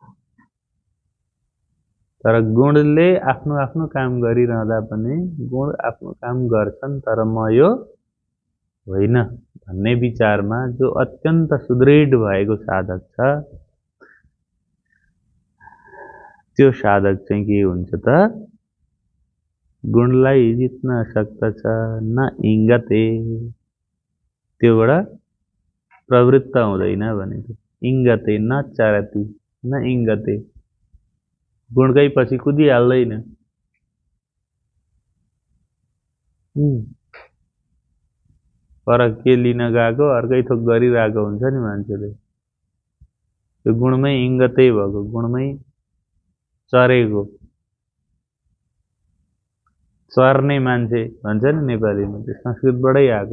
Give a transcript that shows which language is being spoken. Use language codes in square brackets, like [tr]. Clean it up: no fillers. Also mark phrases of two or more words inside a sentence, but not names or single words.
[ne] तर गुणले आफ्नो आफ्नो काम गरिरहँदा पनि गुण आफ्नो काम गर्छन्, तर म यो होइन भन्ने विचारमा जो अत्यन्त सुदृढ भएको साधक छ, त्यो साधक चाहिँ के हुन्छ त? गुणलाई जित्न सक्दछ। [sa] न इंगते, [ne] त्योबाट प्रवृत्त हुँदैन भनेको। [sa] इंगते न चरति न इंगते, [ne] गुणकै पछि कुदिहाल्दैन। पर के लिन गएको अर्कै थोक गरिरहेको हुन्छ नि मान्छेले। त्यो गुणमै इंगतै भएको, गुणमै चरेको, चर्ने मान्छे भन्छ नि नेपालीमा, त्यो संस्कृतबाटै आएको।